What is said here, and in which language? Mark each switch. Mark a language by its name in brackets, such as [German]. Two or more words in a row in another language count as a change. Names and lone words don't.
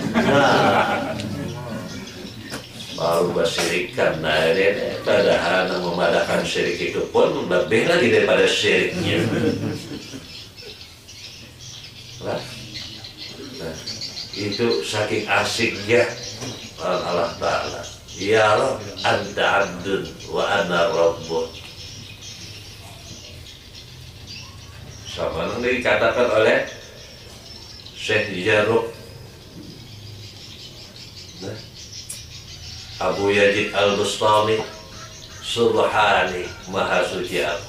[Banjar] Nah, baru bersirikan. Nah ini padahal nang memadahkan syirik itu pun lebih lagi daripada syiriknya. Nah, itu saking asiknya Allah Ta'ala. [Arabic] Ya Rabb, anta abdun wa ana rabbun. [Banjar] Sama yang dikatakan oleh Syekh Jarrah, Abu Yazid Al-Bustami, Subhani, Maha Suci aku.